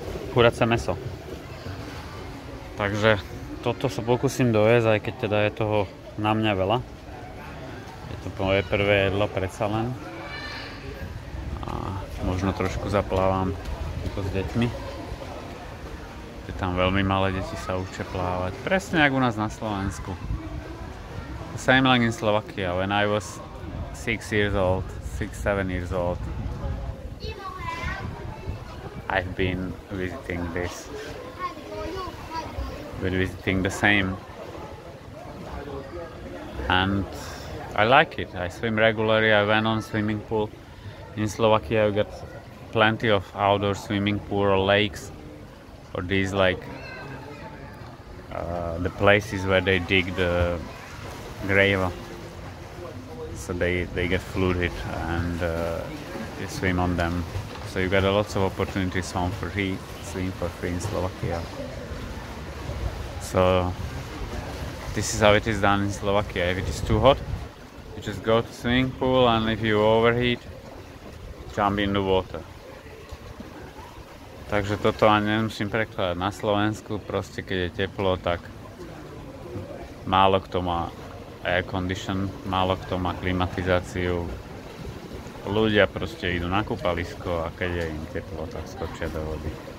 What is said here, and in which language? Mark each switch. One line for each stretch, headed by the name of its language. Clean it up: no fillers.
Slovak: Kuracie mäso. Takže toto sa pokúsim dojesť, aj keď teda je toho na mňa veľa. Je to moje prvé jedlo predsa len. A možno trošku zaplávam s deťmi. Je tam veľmi malé deti sa učia plávať. Presne ako u nás na Slovensku.
English: Same like in Slovakia. When I was 6, 7 years old, I've been visiting this. We're visiting the same, and I like it. I swim regularly. I went on swimming pool in Slovakia. We got plenty of outdoor swimming pool or lakes, or these like the places where they dig the grave, so they get flooded and you swim on them. So you got lots of opportunities swim for free in Slovakia. So this is how it is done in Slovakia. If it is too hot, you just go to swimming pool, and if you overheat, jump in the water.
Slovak: Takže toto ani nemusím prekladať. Na Slovensku proste, keď je teplo, tak málo kto má
English: air condition,
Slovak: málo kto má klimatizáciu. Ľudia proste idú na kúpalisko a keď je im teplo, tak skočia do vody.